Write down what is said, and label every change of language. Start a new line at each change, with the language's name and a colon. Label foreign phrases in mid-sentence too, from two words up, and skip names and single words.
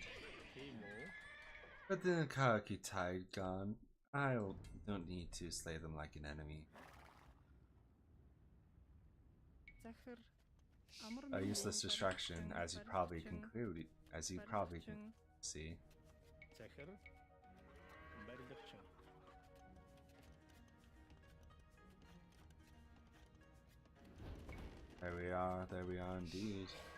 Mongolian: Тийм үү?
English: But the Karaki tide gone, I don't need to slay them like an enemy.
Mongolian: Захир. Амар
English: A
Mongolian: мэндүү
English: useless distraction, as you probably can
Mongolian: барилгачин.
English: see.
Mongolian: Захир. Барилгачин.
English: There we are indeed.